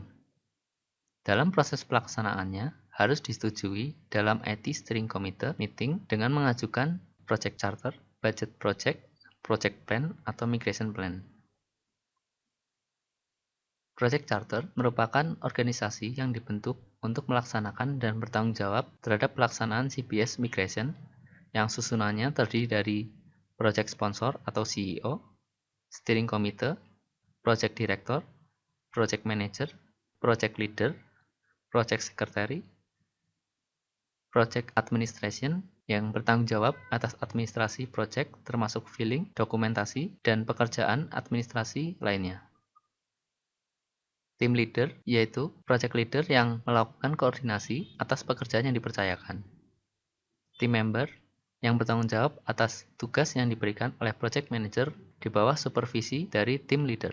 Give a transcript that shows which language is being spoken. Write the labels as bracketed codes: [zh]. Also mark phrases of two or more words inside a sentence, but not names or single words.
[id] Dalam proses pelaksanaannya, harus disetujui dalam [en] IT Steering Committee meeting [id] dengan mengajukan [en] project charter, budget project plan, [id] atau [en] migration plan. Project charter [id] merupakan organisasi yang dibentuk untuk melaksanakan dan bertanggung jawab terhadap pelaksanaan [en] CBS migration [id] yang susunannya terdiri dari [en] project sponsor [id] atau CEO, [en] steering committee, project director, project manager, project leader, project secretary, project administration, [id] yang bertanggung jawab atas administrasi proyek termasuk filing, dokumentasi, dan pekerjaan administrasi lainnya. [en] Team leader [id] yaitu [en] project leader [id] yang melakukan koordinasi atas pekerjaan yang dipercayakan. [en] Team member [id] yang bertanggung jawab atas tugas yang diberikan oleh [en] project manager [id] di bawah supervisi dari [en] team leader.